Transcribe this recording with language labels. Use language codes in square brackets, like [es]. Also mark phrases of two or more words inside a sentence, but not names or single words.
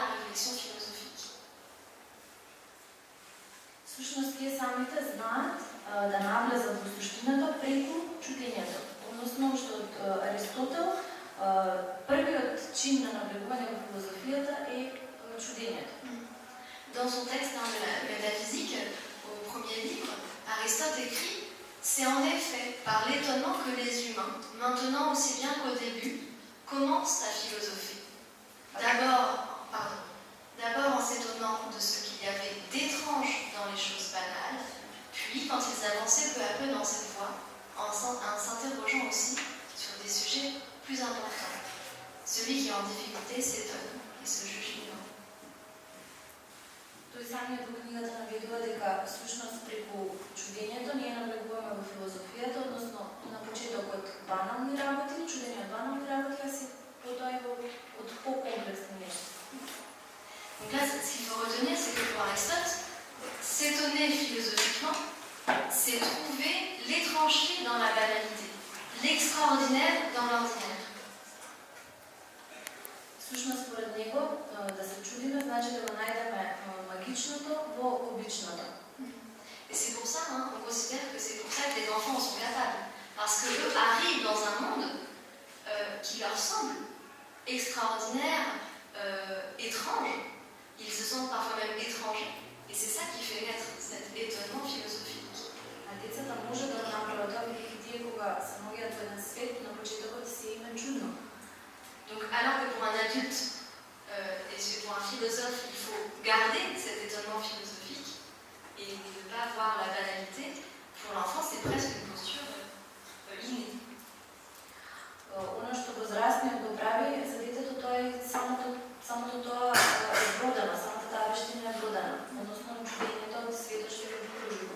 [fr] réflexion philosophique. [mk] Всъщност тие самите знаат да навлезат во суштината преку чудењето. Односно, што од Аристотел првиот чин на навлегување во филозофијата е чудењето. [fr] Dans son texte de la métaphysique, au premier livre, Aristote écrit « C'est en effet par l'étonnement que les humains, maintenant aussi bien qu'au début, commencent à philosopher. D'abord en s'étonnant de ce qu'il y avait d'étrange dans les choses banales, puis quand ils avançaient peu à peu dans cette voie, en s'interrogeant aussi sur des sujets plus importants. Celui qui est en difficulté s'étonne et se juge ignorant. » [mk] Тој самиот во книгата наведува дека всушност преку чудењето ние навлегуваме во филозофијата, односно на почетокот банални работи, чудење од банални работи, а се потоа и од по-комплексни нешта. [fr] Donc là, ce qu'il faut retenir, c'est que pour Aristote, s'étonner philosophiquement, c'est trouver l'étrangeté dans la banalité, l'extraordinaire dans l'ordinaire. [mk] Всушност, според него, да се чудиме, значи да го најдеме магичното во обичното. [fr] Et c'est pour ça, on considère que c'est pour ça que les enfants en sont capables. Parce qu'eux arrivent dans un monde qui leur semble extraordinaire, étrange. Ils se sentent parfois même étrangers. Et c'est ça qui fait naître cet étonnement philosophique. [mk] А децата може да направат тоа, бидејќи тие кога се наоѓаат во еден свет, на почетокот се им е чудно. [fr] Donc alors que pour un adulte et pour un philosophe, il faut garder cet étonnement philosophique et ne pas voir la banalité, pour l'enfant c'est presque une posture innée. [mk] Оно што возрастниот го прави за детето, тоа е самото тоа е вродено, самата таа вештина е вродена, односно чудењето од светот што го окружува.